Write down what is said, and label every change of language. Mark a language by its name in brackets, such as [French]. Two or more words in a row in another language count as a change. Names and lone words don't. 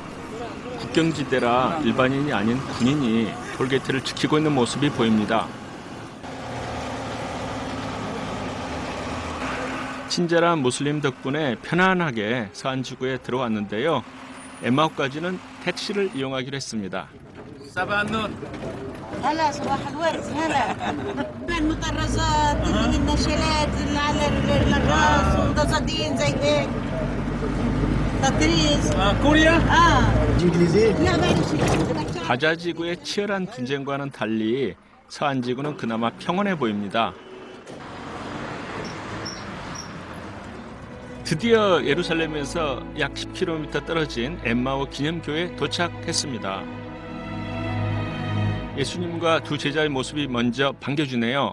[Korean] 국경지대라 일반인이 아닌 군인이 톨게이트를 지키고 있는 모습이 보입니다. 친절한 무슬림 덕분에 편안하게 서안지구에 들어왔는데요. 엠마오까지는 택시를 이용하기로 했습니다. [Arabic] هلا صباح الورد هلا المطرزات النشالات اللي على الراس ومضزدين زي هيك تطريز [Korean] 코리아? [Arabic] انجليزي لا بعرف [Korean] 가자지구의 치열한 분쟁과는 달리 서안지구는 그나마 평온해 보입니다. 드디어 예루살렘에서 약 10km 떨어진 엠마오 기념교회에 도착했습니다. 예수님과 두 제자의 모습이 먼저 반겨주네요.